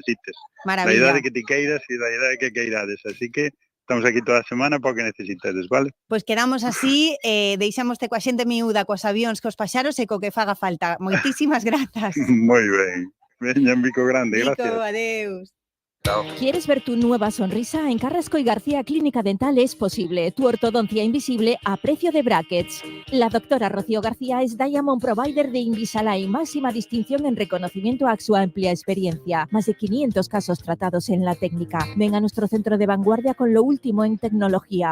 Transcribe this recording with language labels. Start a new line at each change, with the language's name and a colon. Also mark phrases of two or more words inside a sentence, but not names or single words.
Galician: Da idade que ti queiras e da idade que queirades. Así que Estamos aquí toda a semana para o que necesitedes, vale? Pois quedamos así, deixámoste coa xente miúda, cos avións, cos paxaros e co que faga falta. Moitísimas grazas. Moi ben. Veña, un bico grande, Nico, gracias. adeus.
Spanish: ¿Quieres ver tu nueva sonrisa? En Carrasco y García Clínica Dental es posible. Tu ortodoncia invisible a precio de brackets. La doctora Rocío García es Diamond Provider de Invisalign, máxima distinción en reconocimiento a su amplia experiencia. Más de 500 casos tratados en la técnica. Ven a nuestro centro de vanguardia con lo último en tecnología.